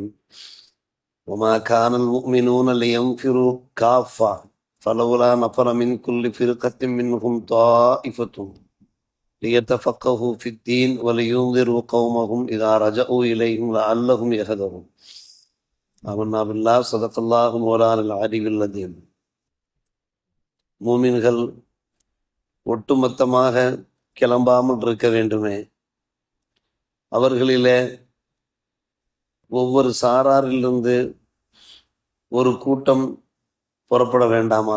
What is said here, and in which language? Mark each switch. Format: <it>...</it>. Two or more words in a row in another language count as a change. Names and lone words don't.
<ar>وما كان المؤمنون لينفروا كافة فلولا نفر من كل فرقة منهم طائفة ليتفقهوا في الدين ولينذروا قومهم إذا رجعوا إليهم لعلهم يهتدون. آمنا بالله صدق الله مولانا العلي العظيم.</ar> <ta>மூமின்கள் ஒட்டுமொத்தமாக கிளம்பாமல் இருக்க வேண்டுமே, அவர்களிலே ஒவ்வொரு சாராரிலிருந்து ஒரு கூட்டம் புறப்பட வேண்டாமா?</ta>